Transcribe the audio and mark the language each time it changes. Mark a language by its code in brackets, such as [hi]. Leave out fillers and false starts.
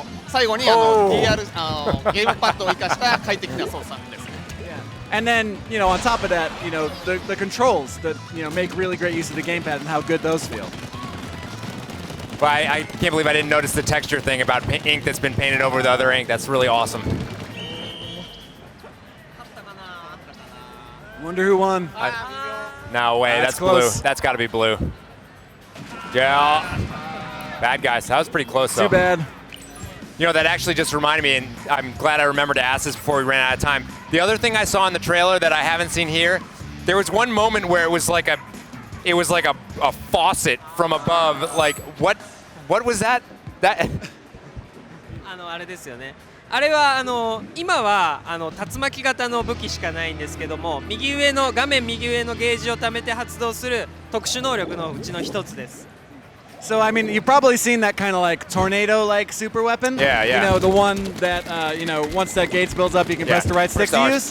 [ja] 最後にDR ゲームパッドを生かした快適な操作です。 [en] And then, you know, on top of that, you know, the controls that, you know, make really great use of the gamepad and how good those feel. But I can't believe I didn't notice the texture thing about ink that's been painted over the other ink. That's really awesome. Wonder who won. No way, That's that's blue. close. That's got to be blue. Yeah. Bad guys. That was pretty close, though. Too bad. You know, that actually just reminded me, and I'm glad I remembered to ask this before we ran out of time. The other thing I saw in the trailer that I haven't seen here, there was one moment where it was like a faucet from above. Like, what was that? That [ja] あれですよね。あれは今は竜巻型の武器しかないんですけども、画面右上のゲージを貯めて発動する特殊能力のうちの一つです。 [en] So, I mean, you've probably seen that kind of like tornado-like super weapon. Yeah, yeah. You know, the one that, you know, once that gauge builds up, you can press the right stick to use.